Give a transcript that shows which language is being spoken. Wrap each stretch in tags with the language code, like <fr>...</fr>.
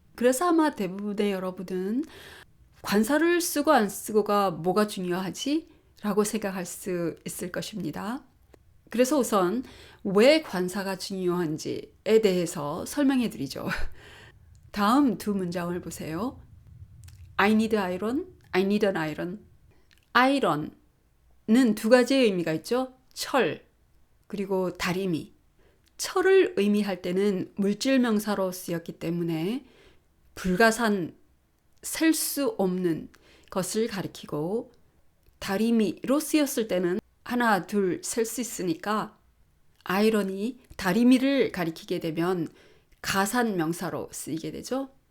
<ko>그래서 아마 대부분의 여러분은 관사를 쓰고 안 쓰고가 뭐가 중요하지? 라고 생각할 수 있을 것입니다. 그래서 우선 왜 관사가 중요한지에 대해서 설명해 드리죠. 다음 두 문장을 보세요.</ko> <en>I need iron, I need an iron.</en> <ko>iron은 두 가지의 의미가 있죠. 철, 그리고 다리미. 철을 의미할 때는 물질 명사로 쓰였기 때문에 불가산, 셀 수 없는 것을 가리키고 다리미로 쓰였을 때는 하나, 둘, 셀 수 있으니까 아이러니, 다리미를 가리키게 되면 가산 명사로 쓰이게 되죠.</ko>